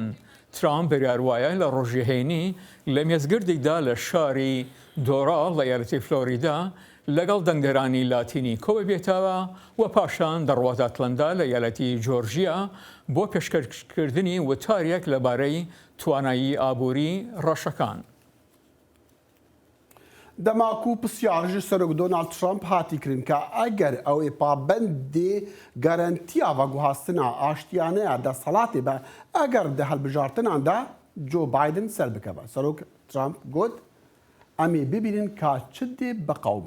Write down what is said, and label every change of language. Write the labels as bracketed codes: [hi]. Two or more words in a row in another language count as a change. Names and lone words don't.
[ckb] ترامپ بریار وایە لە ڕۆژی هەینی لە مێزگردێکدا لە شاری دۆڕال لە ایالەتی فلۆریدا لەگەڵ دەنگدەرانی لاتینی کۆبە بێتەوە و پاشان دەڕوات ئەتلەندا لە ایالەتی جۆرجیا بۆ پێشکەشکردنی وتارێک لەبارەی توانایی ئابووری ڕەشەکان. [ku] dema ku pirsiyar ji serok Donald Trump hatî kirin ka eger ew ê pabendê garantiya veguhastina aştiyaneya desthilatê be eger di helbijartinan de Joe Biden ser bikeve. Serok Trump got em ê bibînin ka çi dê biqewme.